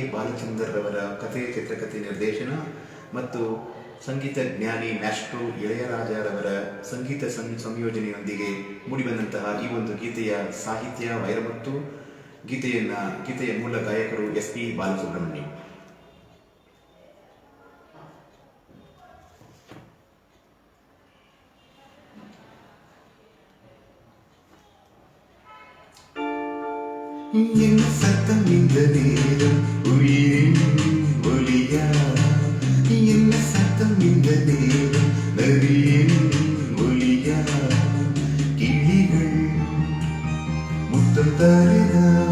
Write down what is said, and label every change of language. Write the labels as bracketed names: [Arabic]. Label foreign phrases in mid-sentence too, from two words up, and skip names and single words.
[Kannada] ಬಾಲಚಂದರ್ ರವರ ಕಥೆ, ಚಿತ್ರಕಥೆ, ನಿರ್ದೇಶನ ಮತ್ತು ಸಂಗೀತ ಜ್ಞಾನಿ ಮ್ಯಾಸ್ಟ್ರೋ ಇಳೆಯರಾಜರವರ ಸಂಗೀತ ಸಂಯೋಜನೆಯೊಂದಿಗೆ ಮೂಡಿಬಂದಂತಹ ಈ ಒಂದು ಗೀತೆಯ ಸಾಹಿತ್ಯ ವೈರಮುತ್ತು. ಗೀತೆಯ ಮೂಲ ಗಾಯಕರು SP ಬಾಲಸುಬ್ರಹ್ಮಣ್ಯ. [Tamil] என் சத்தம் இந்த நேரம் உயிரின் ஒலியா, என்ன சத்தம் இந்த நேரம் நரியின் ஒலியா, கிளிகள் முத்தம் தருதா,